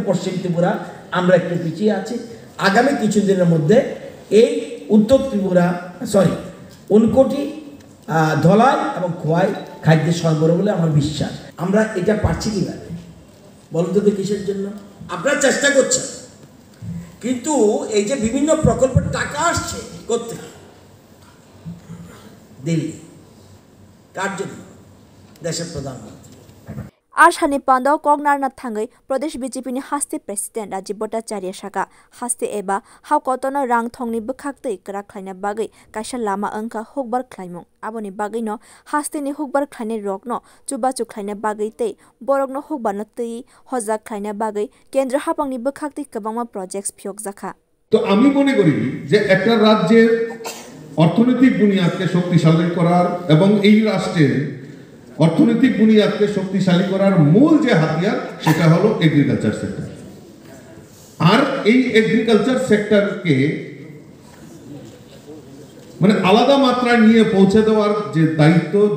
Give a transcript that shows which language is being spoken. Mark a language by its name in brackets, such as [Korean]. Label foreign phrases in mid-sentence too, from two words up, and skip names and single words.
[Bangla] পশ্চিম ত্রিপুরা আমরা একটু পিছিয়ে আছি আগামী কিছুদিনের মধ্যে এই উত্তর ত্রিপুরা উনকোটি ধলাই এবং খোয়াই খাদ্যের সরবরাহ বলে আমার বিশ্বাস আমরা এটা পারছি কিভাবে বলুন তো কিসের জন্য আপনারা চেষ্টা করছেন কিন্তু এই যে বিভিন্ন প্রকল্পের টাকা আসছে করতে দিল্লি কার জন্য দেশের প্রধানমন্ত্রী [Kok Borok] Ashani Panda Kognarna Thangai Pradesh BJP ni haste President Rajiv Bhattacharya Shaka haste eba how kotono rang thongni bukhakte ikra khlaina bagai kaisa lama angka hukbar khlaimung aboni bagai no haste ni hukbar khlaine rokno chubachu khlaina bagai tei borokno hukbar no tei hojak khlaina bagai kendra hapangni bukhakte kwbangma projects phiok jakha [Bangla] তো আমি মনে করি যে একটা রাজ্যের অর্থনৈতিক বুনিয়াদকে শক্তিশালী করার এবং এই রাষ্ট্রের অর্থনৈতিক বুনিয়াদকে শক্তিশালী করার মূল যে হাতিয়ার সেটা হলো [English] agriculture sector [Bangla] আর এই [English] agriculture sectorকে [Bangla] মানে আলাদা মাত্রায় নিয়ে পৌঁছে দেওয়ার যে দায়িত্ব